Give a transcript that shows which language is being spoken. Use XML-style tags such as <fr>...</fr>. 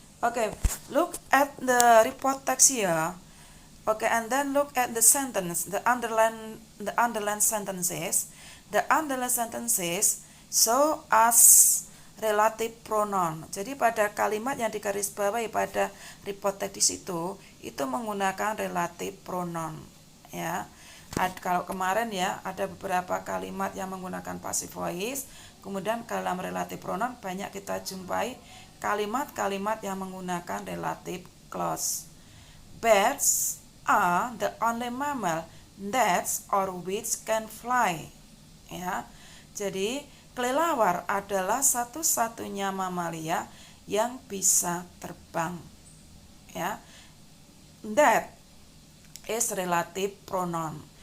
<en>Okay, look at the report text here. Okay, and then look at the sentence, the underlined sentences. The underlined sentences show as relative pronoun.</en> <id>Jadi pada kalimat yang digarisbawahi pada report text itu menggunakan relative pronoun, ya. Kalau kemarin, ya, ada beberapa kalimat yang menggunakan passive voice, kemudian dalam relative pronoun banyak kita jumpai kalimat-kalimat yang menggunakan relative clause.</id> <en>Birds are the only mammal that or which can fly.</en> <id>Ya, jadi kelelawar adalah satu-satunya mamalia yang bisa terbang.</id> <en>Ya, that is relative pronoun.</en>